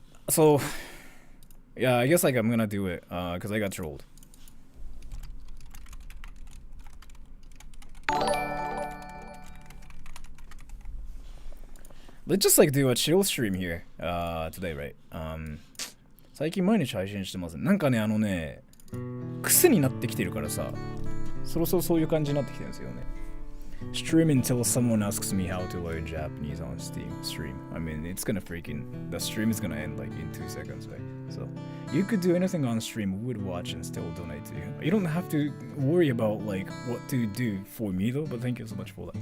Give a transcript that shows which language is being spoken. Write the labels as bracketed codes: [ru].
[en] So, yeah, I guess like I'm gonna do it because I got trolled. Let's just like do a chill stream here today, right? [ja] 最近毎日配信してます。なんかね、癖になってきてるからさ、そろそろそういう感じになってきてるんですよね。 [en] Stream until someone asks me how to learn Japanese on Steam stream. I mean, it's gonna freaking, the stream is gonna end like in 2 seconds, right? So you could do anything on stream, we would watch and still donate to you. You don't have to worry about like what to do for me though, but thank you so much for that.